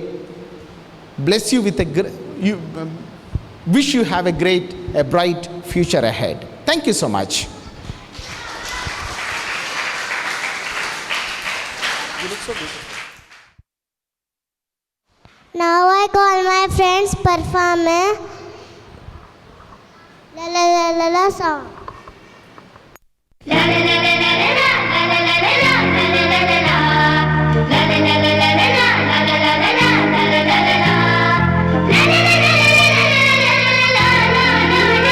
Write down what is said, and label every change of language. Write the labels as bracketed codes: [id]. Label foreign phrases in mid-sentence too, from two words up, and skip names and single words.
[en] Bless you with wish you have a bright future ahead. Thank you so much. You look so beautiful. Now I call my friends perform a la la la la la song. La la la la la la la la la la la la la la la. La la la la la la la la la la la la la la la la. La la la la la la la la